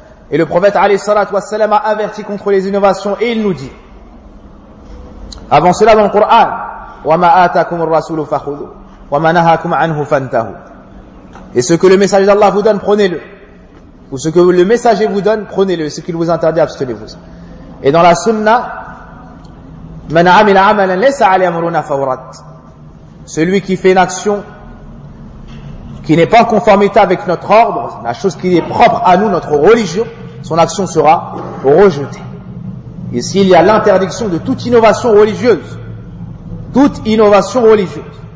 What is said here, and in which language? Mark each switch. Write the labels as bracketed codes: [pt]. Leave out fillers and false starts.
[fr] Et le prophète, [ar] alayhi salatu wassalam, [fr] a averti contre les innovations, et il nous dit, avant cela dans le Coran, [ar] وَمَا آتَكُمُ الرَّسُولُ فَخُذُوا وَمَا نَهَاكُمْ عَنْهُ فَانْتَهُوا. [fr] Et ce que le messager d'Allah vous donne, prenez-le. Ou ce que le messager vous donne, prenez-le. Et ce qu'il vous interdit, abstenez-vous. Et dans la sunna, [ar] مَنْ عَمِلَ عَمَلًا لَيْسَ عَلَيْهِ أَمْرُنَا فَهُوَ رَدٌّ. [fr] Celui qui fait une action qui n'est pas en conformité avec notre ordre, la chose qui est propre à nous, notre religion, son action sera rejetée. Ici, il y a l'interdiction de toute innovation religieuse. Toute innovation religieuse.